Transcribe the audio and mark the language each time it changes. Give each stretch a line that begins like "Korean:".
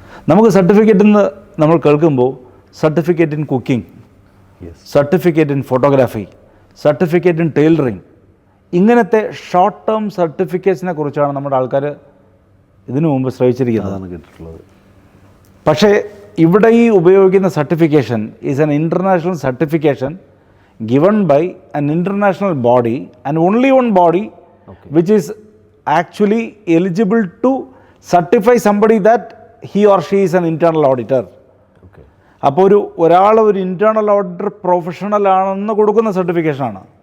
Malayalam: നമുക്ക് സർട്ടിഫിക്കറ്റ് എന്ന് നമ്മൾ കേൾക്കുമ്പോൾ certificate in cooking, certificate in photography, certificate in tailoring, ഇങ്ങനത്തെ ഷോർട്ട് ടേം സർട്ടിഫിക്കറ്റ്സിനെ കുറിച്ചാണ് നമ്മുടെ ആൾക്കാർ ഇതിനു മുമ്പ് ശ്രമിച്ചിരിക്കുന്നത്. പക്ഷേ ഇവിടെ ഈ ഉപയോഗിക്കുന്ന
English: Certification is an international certification given by an international body and only one body which is actually eligible to certify somebody that he or she is an internal auditor.
Malayalam: അപ്പോൾ ഒരാൾ ഒരു ഇൻറ്റേർണൽ ഓഡിറ്റർ പ്രൊഫഷണൽ ആണെന്ന് കൊടുക്കുന്ന സർട്ടിഫിക്കേഷനാണ്.